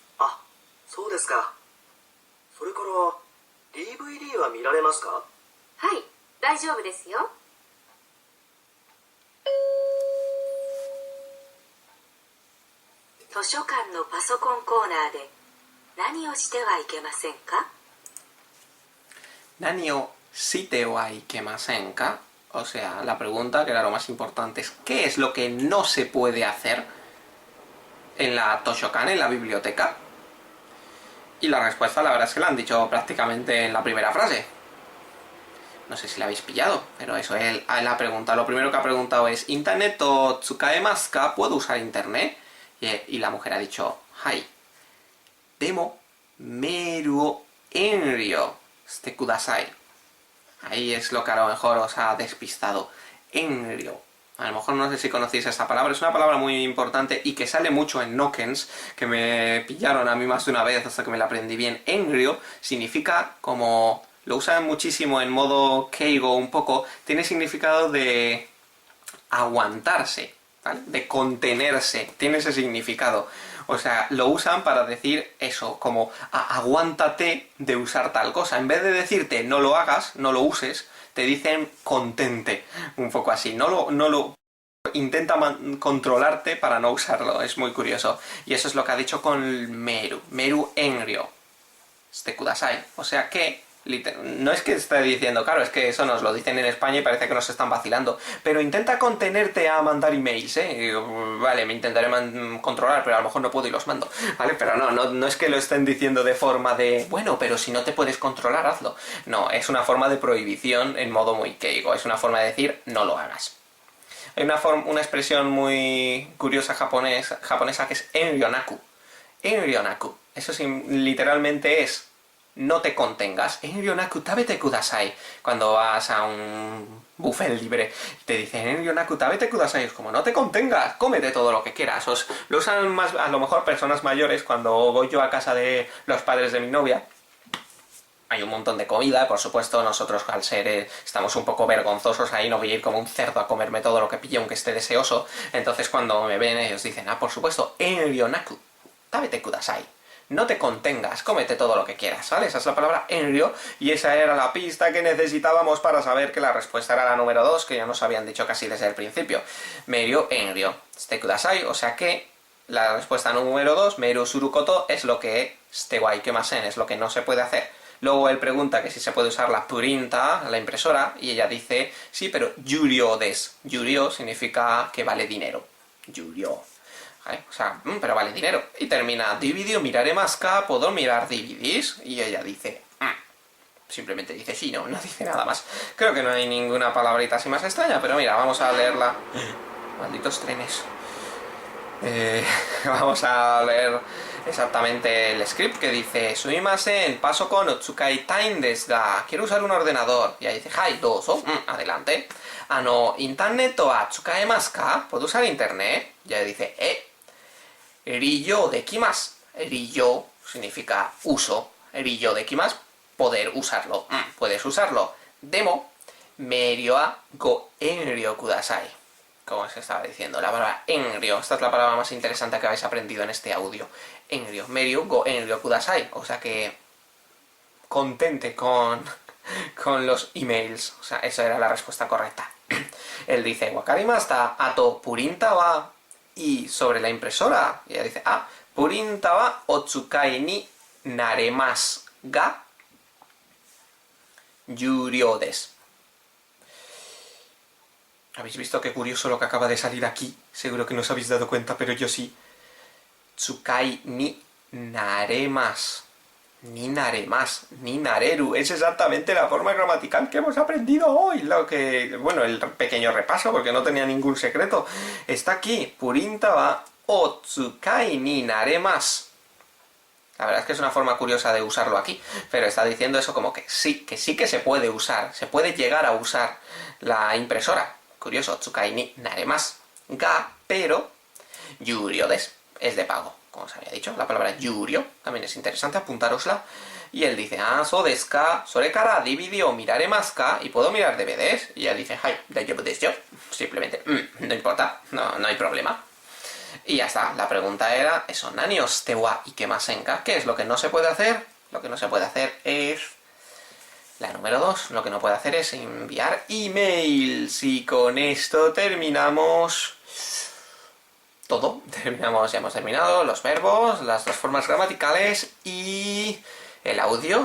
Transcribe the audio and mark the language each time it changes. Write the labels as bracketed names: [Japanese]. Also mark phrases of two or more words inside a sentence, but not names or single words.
[Japanese] あ、そうですか。それから DVD は見られますか？はい、大丈夫ですよ。図書館のパソコンコーナーで何をしてはいけませんか？何をしてはいけませんか. [Spanish] O sea, la pregunta, que era lo más importante, es ¿qué es lo que no se puede hacer en la Toshokan, en la biblioteca? Y la respuesta, la verdad es que la han dicho prácticamente en la primera frase. No sé si la habéis pillado, pero eso él ha preguntado. Lo primero que ha preguntado es [Japanese] ¿インターネットを使えますか? [Spanish] ¿Puedo usar internet? Y la mujer ha dicho Hai. [Japanese] でもメールを遠慮してください. [Spanish] Ahí es lo que a lo mejor os ha despistado. Enryo. A lo mejor no sé si conocéis esta palabra. Es una palabra muy importante y que sale mucho en Nokens, que me pillaron a mí más de una vez hasta que me la aprendí bien. Enryo significa como... Lo usan muchísimo en modo keigo un poco. Tiene significado de aguantarse, ¿vale? De contenerse. Tiene ese significado. O sea, lo usan para decir eso, como aguántate de usar tal cosa. En vez de decirte no lo hagas, no lo uses, te dicen contente. Un poco así. No lo intenta controlarte para no usarlo. Es muy curioso. Y eso es lo que ha dicho con Meru. [Japanese] メール遠慮してください. [Spanish] O sea que... No es que esté diciendo, claro, es que eso nos lo dicen en España y parece que nos están vacilando, pero intenta contenerte a mandar emails, ¿eh? Vale, me intentaré controlar, pero a lo mejor no puedo y los mando, ¿vale? Pero no es que lo estén diciendo de forma de, bueno, pero si no te puedes controlar, hazlo. No, es una forma de prohibición en modo muy keigo, es una forma de decir, no lo hagas. Hay una expresión muy curiosa japonesa que es enryonaku. Enryonaku. Eso literalmente es no te contengas. [Japanese] 遠慮なく食べてください. [Spanish] Cuando vas a un buffet libre te dicen [Japanese] 遠慮なく食べてください. [Spanish] Es como no te contengas, cómete todo lo que quieras. Lo usan más a lo mejor personas mayores. Cuando voy yo a casa de los padres de mi novia, hay un montón de comida, por supuesto. Nosotros al ser estamos un poco vergonzosos ahí, no voy a ir como un cerdo a comerme todo lo que pille aunque esté deseoso. Entonces cuando me ven ellos dicen, por supuesto, [Japanese] 遠慮なく食べてください. [Spanish] No te contengas, cómete todo lo que quieras, ¿vale? Esa es la palabra enryo, y esa era la pista que necesitábamos para saber que la respuesta era la número 2, que ya nos habían dicho casi desde el principio. [Japanese] メールは遠慮してください, [Spanish] o sea que La respuesta número 2, [Japanese] メールすること, [Spanish] es lo que [Japanese] してはいけません, [Spanish] es lo que no se puede hacer. Luego él pregunta que si se puede usar la printa, la impresora, y ella dice, sí, pero [Japanese] 有料です. [Spanish] Yurio significa que vale dinero. Yurio. ¿Vale? O sea, pero vale dinero. Y termina, [Japanese] DVD見られますか, [Spanish] ¿puedo mirar DVDs? Y ella dice, simplemente dice sí, no dice nada más. Creo que no hay ninguna palabrita así más extraña, pero mira, vamos a leerla. Malditos trenes. Vamos a leer exactamente el script que dice Sumimasen, paso con [Japanese] お使いTimeですが. [Spanish] Quiero usar un ordenador. Y ahí dice, [Japanese] はい、どうぞ. [Spanish] Adelante. [Japanese] インターネットは使えますか? [Spanish] ¿Puedo usar internet? Y ahí dice, [Japanese] 利用できます. [Spanish] Riyo significa uso. [Japanese] 利用できます, [Spanish] poder usarlo. Puedes usarlo. Demo, [Japanese] メールはご遠慮ください. [Spanish] Como se estaba diciendo, la palabra enryo. Esta es la palabra más interesante que habéis aprendido en este audio. [Japanese] 遠慮、メールご遠慮ください. [Spanish] O sea que contente con los emails. O sea, esa era la respuesta correcta. Él dice, [Japanese] わかりました、あとプリンターは. [Spanish] Y sobre la impresora, y ella dice, [Japanese] プリンターはお使いになれますが有料です. [Spanish] ¿Habéis visto qué curioso lo que acaba de salir aquí? Seguro que no os habéis dado cuenta, pero yo sí. [Japanese] 使いになれます. になれます。になれる. [Spanish] Es exactamente la forma gramatical que hemos aprendido hoy. Bueno, el pequeño repaso, porque no tenía ningún secreto. Está aquí. [Japanese] プリンターはお使いになれます. [Spanish] La verdad es que es una forma curiosa de usarlo aquí, pero está diciendo eso como que sí que se puede usar. Se puede llegar a usar la impresora. Curioso, [Japanese] 使いになれますが, [Spanish] pero [Japanese] 有料です, [Spanish] es de pago, como os había dicho. La palabra yurio también es interesante, apuntárosla. Y él dice, [Japanese] そうですか、それからDVDを見られますか, [Spanish] y puedo mirar DVDs. Y ella dice, [Japanese] はい、大丈夫ですよ. [Spanish] Simplemente, no importa, no hay problema. Y ya está, la pregunta era eso, [Japanese] 何をしてはいけませんか. [Spanish] ¿Qué es lo que no se puede hacer? Lo que no se puede hacer es la número 2, lo que no puede hacer es enviar emails. Y con esto terminamos todo. Ya hemos terminado los verbos, las dos formas gramaticales y el audio.